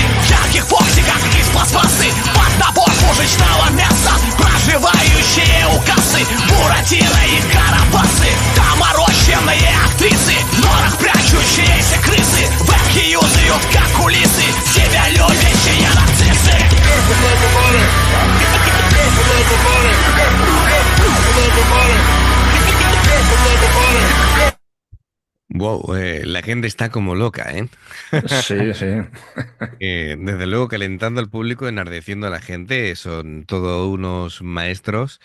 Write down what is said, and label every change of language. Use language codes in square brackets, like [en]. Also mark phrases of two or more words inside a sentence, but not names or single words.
[ru] В ярких фоксиках из пластмассы, под набор пушечного мяса, проживающие у кассы, буратино и карабасы. Доморощенные актрисы, в норах прячущиеся крысы, вебки юзают как кулисы, себя любящие нарциссы. [es] Wow, la gente está como loca, ¿eh? Sí, sí. Desde luego calentando al público, enardeciendo a la gente, son todos unos maestros.